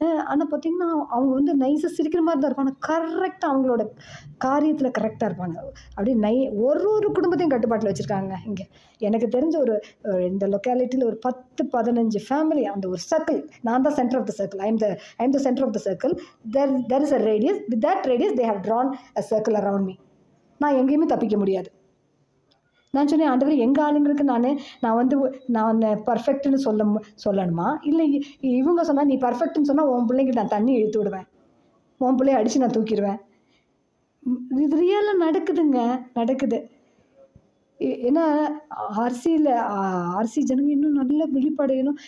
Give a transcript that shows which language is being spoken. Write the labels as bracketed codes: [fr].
[ta] ஆனால் பார்த்திங்கன்னா அவங்க நைஸாக சிரிக்கிற மாதிரி தான் இருக்கும். ஆனால் கரெக்டாக அவங்களோட காரியத்தில் கரெக்டாக இருப்பாங்க. அப்படியே ஒரு குடும்பத்தையும் கட்டுப்பாட்டில் வச்சுருக்காங்க. இங்கே எனக்கு தெரிஞ்ச இந்த லொக்காலிட்டியில் ஒரு 10-15 ஃபேமிலி, அந்த ஒரு சர்க்கிள். நான் தான் [en] Centre of the circle. I am the centre of the circle. there is a radius. With that radius they have drawn a circle around me. [ta] நான் எங்கேயுமே தப்பிக்க முடியாது. நான் சொன்னேன், ஆண்டவரே எங்கள் ஆளுங்களுக்கு நான் பர்ஃபெக்ட்னு சொல்லணுமா? இல்லை இவங்க சொன்னால் நீ பர்ஃபெக்ட்னு சொன்னால் உன் பிள்ளைங்க நான் தண்ணி இழுத்து விடுவேன், உன் பிள்ளைய அடித்து நான் தூக்கிடுவேன். இது ரியலாக நடக்குது. ஏன்னா ஆர்சி ஜனங்க இன்னும் நல்ல விழிப்படையணும்.